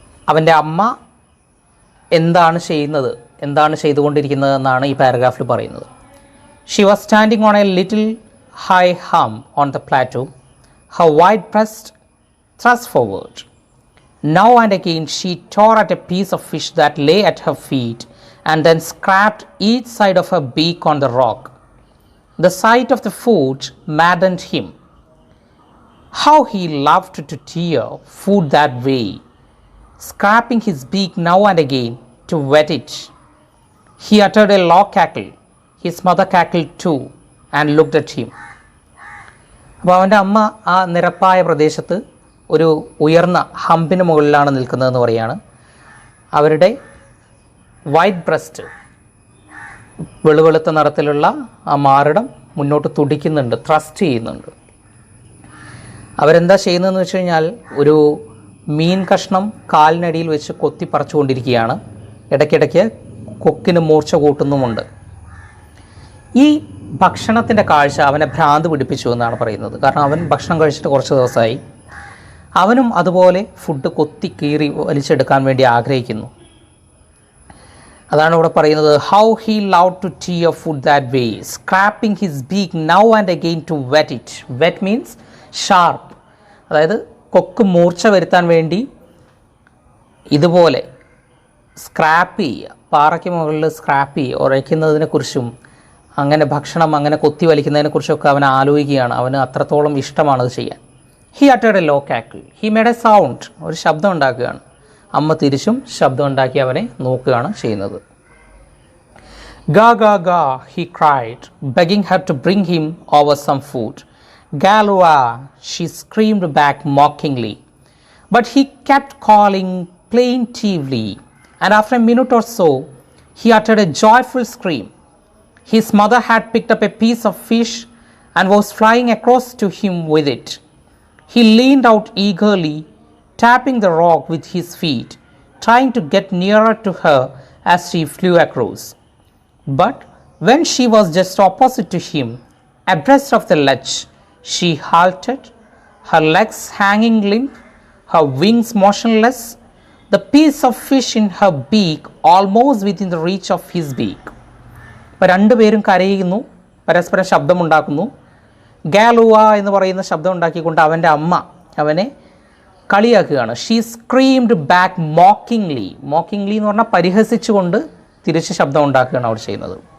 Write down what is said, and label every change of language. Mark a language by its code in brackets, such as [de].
[ml] അവൻ്റെ അമ്മ എന്താണ് ചെയ്തുകൊണ്ടിരിക്കുന്നത് എന്നാണ് ഈ പാരഗ്രാഫിൽ പറയുന്നത്. [en] She was standing on a little high hump on the plateau, her wide breast thrust forward. Now and again she tore at a piece of fish that lay at her feet and then scraped each side of her beak on the rock. The sight of the food maddened him. How he loved to tear food that way, scraping his beak now and again to wet it. He uttered a low cackle. His mother cackled too and looked at him. [ml] അപ്പോൾ അവൻ്റെ അമ്മ ആ നിരപ്പായ പ്രദേശത്ത് ഒരു ഉയർന്ന ഹമ്പിന് മുകളിലാണ് നിൽക്കുന്നതെന്ന് പറയുകയാണ്. അവരുടെ വൈറ്റ് ബ്രസ്റ്റ്, വെളുവെളുത്ത നിറത്തിലുള്ള ആ മാറിടം മുന്നോട്ട് തുടിക്കുന്നുണ്ട്, ത്രസ്റ്റ് ചെയ്യുന്നുണ്ട്. അവരെന്താ ചെയ്യുന്നതെന്ന് വെച്ച് കഴിഞ്ഞാൽ ഒരു മീൻ കഷ്ണം കാലിനടിയിൽ വെച്ച് കൊത്തി പറിച്ചുകൊണ്ടിരിക്കുകയാണ്. ഇടയ്ക്കിടയ്ക്ക് കൊക്കിന് മൂർച്ച കൂട്ടുന്നുമുണ്ട്. ഈ ഭക്ഷണത്തിൻ്റെ കാഴ്ച അവനെ ഭ്രാന്ത് പിടിപ്പിച്ചു എന്നാണ് പറയുന്നത്. കാരണം അവൻ ഭക്ഷണം കഴിച്ചിട്ട് കുറച്ച് ദിവസമായി. അവനും അതുപോലെ ഫുഡ് കൊത്തി കീറി വലിച്ചെടുക്കാൻ വേണ്ടി ആഗ്രഹിക്കുന്നു. അതാണ് ഇവിടെ പറയുന്നത്. [en] How he loved to tear food that way, scraping his beak now and again to wet it. Wet means sharp. [ml] അതായത് കൊക്ക് മൂർച്ച വരുത്താൻ വേണ്ടി ഇതുപോലെ സ്ക്രാപ്പ് ചെയ്യുക, പാറയ്ക്ക് മുകളിൽ സ്ക്രാപ്പ് ചെയ്യുക, ഉറയ്ക്കുന്നതിനെക്കുറിച്ചും അങ്ങനെ ഭക്ഷണം അങ്ങനെ കൊത്തി വലിക്കുന്നതിനെക്കുറിച്ചൊക്കെ അവൻ ആലോചിക്കുകയാണ്. അവന് അത്രത്തോളം ഇഷ്ടമാണത് ചെയ്യാൻ. [en] He uttered a low cackle. He made a sound. [ml] ഒരു ശബ്ദം ഉണ്ടാക്കുകയാണ്. അമ്മ തിരിച്ചും ശബ്ദം ഉണ്ടാക്കി അവനെ നോക്കുകയാണ് ചെയ്യുന്നത്. [en] Ga ga ga, he cried, begging her to bring him over some food. Galua, she screamed back mockingly. But he kept calling plaintively, and after a minute or so, he uttered a joyful scream. His mother had picked up a piece of fish and was flying across to him with it. He leaned out eagerly, tapping the rock with his feet, trying to get nearer to her as she flew across. But when she was just opposite to him, abreast of the ledge, she halted, her legs hanging limp, her wings motionless, the piece of fish in her beak almost within the reach of his beak. [ml] അപ്പോൾ രണ്ടുപേരും കരയുന്നു, പരസ്പരം ശബ്ദമുണ്ടാക്കുന്നു. ഗാലുവ എന്ന് പറയുന്ന ശബ്ദം ഉണ്ടാക്കിക്കൊണ്ട് അവൻ്റെ അമ്മ അവനെ കളിയാക്കുകയാണ്. [en] she screamed back mockingly [ml] എന്ന് പറഞ്ഞാൽ പരിഹസിച്ചുകൊണ്ട് തിരിച്ച് ശബ്ദം ഉണ്ടാക്കുകയാണ് അവർ ചെയ്യുന്നത്.